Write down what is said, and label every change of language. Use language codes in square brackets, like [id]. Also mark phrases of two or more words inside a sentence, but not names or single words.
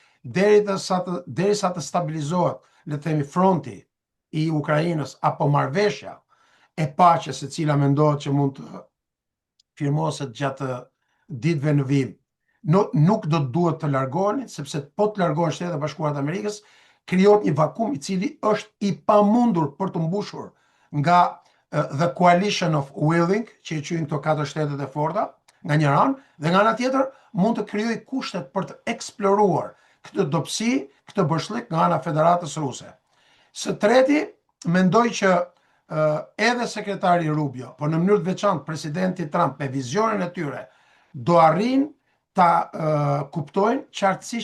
[sq] derisa të stabilizohet, le të themi, fronti i Ukrainës apo marrëveshja e paqes e cila mendohet që mund të firmoset gjatë ditëve në vim, nuk do të duhet të largoheni, sepse po të largohen Shtetet e Bashkuara të Amerikës, krijohet një vakum i cili është i pamundur për të mbushur nga [en] the coalition of willing, [sq] që e quajnë këto 4 shtetet e forta, nga një anë, dhe nga ana tjetër mund të krijojë kushtet për të eksploruar këtë dobësi, këtë bërshlik nga ana Federatës Ruse. Së treti, mendoj që edhe sekretari Rubio, por në mënyrë të veçantë presidenti Trump me vizionin e tyre, do arrin ta kuptojnë qartësisht